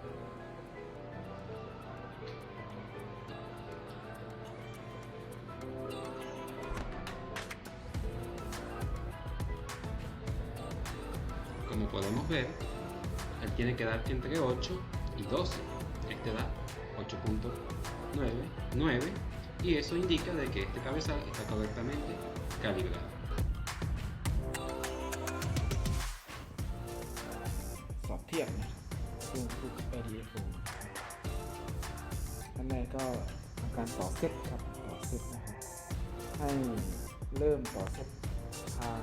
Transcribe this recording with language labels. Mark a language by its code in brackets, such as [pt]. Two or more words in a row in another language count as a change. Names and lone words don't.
[es] Como podemos ver, él tiene que dar entre 8 y 12. Este da 8.9 y eso indica de que este cabezal está correctamente calibrado. [th] สอบเทียบนะเครื่องทุก IDFO ขั้นแรกก็ทำการต่อเซตครับต่อเซตนะครับให้เริ่มต่อเซตทาง